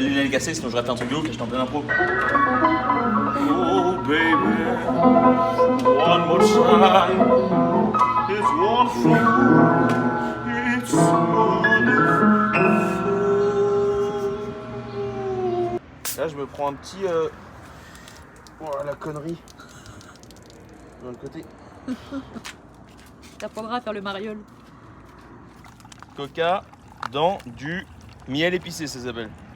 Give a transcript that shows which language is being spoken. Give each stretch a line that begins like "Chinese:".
French: Cassé, sinon j'aurais fait un truc de ouf, j'étais en pleine impro.
English: Oh baby, one more time, it's one for you, it's wonderful.
French: Là je me prends un petit oh la connerie dans le côté. T'apprendras à faire le mariole. Coca dans du miel épicé, ça s'appelle.